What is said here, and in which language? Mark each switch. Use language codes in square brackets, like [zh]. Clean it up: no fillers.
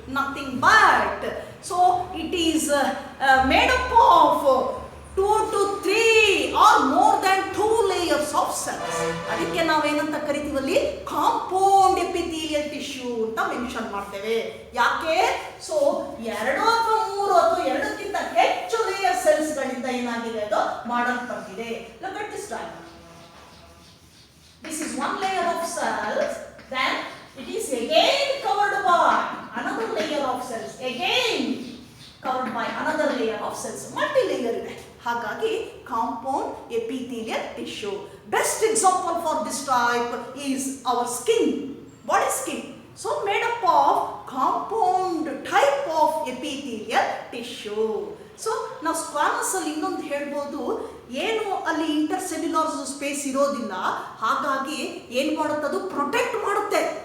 [en] Nothing but, so it is made up of 2 to 3 or more than 2 layers of cells. [kn] ಅದಕ್ಕೆ ನಾವೇನಂತ ಕರಿತೀವಲ್ಲಿ, compound epithelial tissue ಅಂತ mention ಮಾಡ್ತೇವೆ. ಯಾಕೆ? So 2 ಅಥವಾ 3 ಅಥವಾ 2ಕ್ಕಿಂತ ಹೆಚ್ಚು ಲೇಯರ್ ಸೆಲ್ಸ್ ಗಳಿಂದ ಏನಾಗಿದೆ, ಅದು ಮಾಡಲ್ಪಟ್ಟಿದೆ. [en] Look at this diagram. This is one layer of cells, then it is again covered by another layer of cells, again covered by another layer of cells. [kn] Multi-layer ಇದೆ. ಹಾಗಾಗಿ compound epithelial tissue. [en] Best example for this type is our skin, body skin. So made up of compound type of epithelial tissue. [kn] So ನಾವು squamous ಅಲ್ಲಿ ಇನ್ನೊಂದು ಹೇಳ್ಬೋದು, ಏನು ಅಲ್ಲಿ intercellular space ಇರೋದಿಲ್ಲ, ಹಾಗಾಗಿ ಏನು ಮಾಡುತ್ತದು, ಪ್ರೊಟೆಕ್ಟ್ ಮಾಡುತ್ತೆ.